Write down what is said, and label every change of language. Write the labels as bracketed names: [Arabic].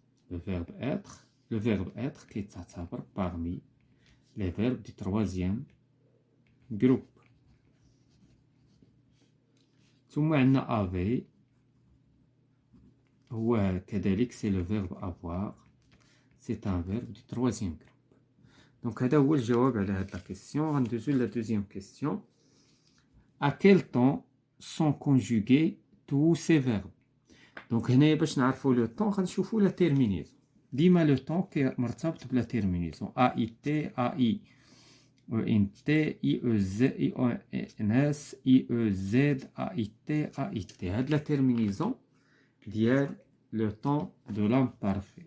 [French] Le verbe être qui est parmi les verbes du troisième groupe. [Arabic] ثم عندنا [French] avait [Arabic] هو كذلك [French] c'est le verbe avoir, c'est un verbe du troisième groupe. [Arabic] Donc هذا هو الجواب على هاد [French] la question. [Arabic] غندوزو [French] la deuxième question. À quel temps sont conjugués tous ces verbes? [Arabic] Donc هنايا باش نعرفو لو طون غنشوفو لا تيرمينيزون. ديما لو طون مرتبط بلا تيرمينيزون. a i t a i e n t i e z i o n s i e z a i t a i t. هاد لا تيرمينيزون ديال لو طون دو لامبارفي.